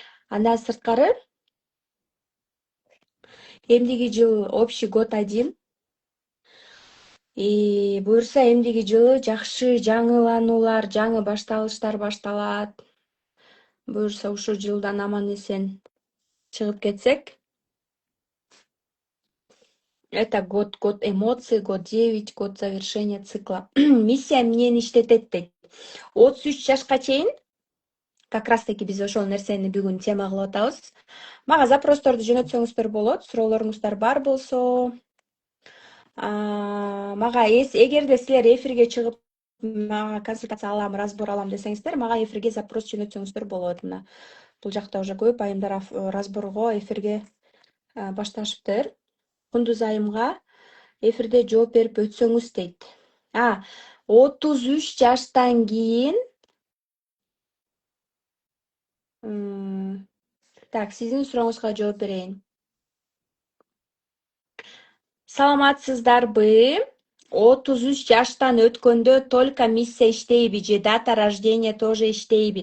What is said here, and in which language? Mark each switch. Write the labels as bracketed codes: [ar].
[ky] Андан сырткары эмдиги жыл [ru] общий год [ky] 1. Буюрса эмдиги жылы жакшы жаңылануулар, жаңы башталыштар башталат. Буюрса ушул жылдан аман эсен чыгып кетсек. [ru] Это год эмоций, год 9, год завершения цикла. [ky] Миссия эмнени иштетет дейт. 33 жашка чейин, [ru] как раз таки [ky] биз ошол нерсени бүгүн тема кылып атабыз. Мага запросторду жөнөтсөңүздөр болот, суроолоруңуздар бар болсо. Мага эгерде силер эфирге чыгып мага консультация алам, разбор алам десеңиздер, мага эфирге запрос жөнөтсөңүздөр болот. Мына бул жакта [ru] уже [ky] көп айымдар разборго, эфирге башташыптыр. Кундуз айымга эфирде жооп берип өтсөңүз дейт. 33 жаштан кийин так, сиздин сурооңузга жооп берейин. Саламатсыздарбы? 33 жаштан өткөндө [ru] только [ky] миссия иштейби же [ru] дата рождения тоже [ky] иштейби?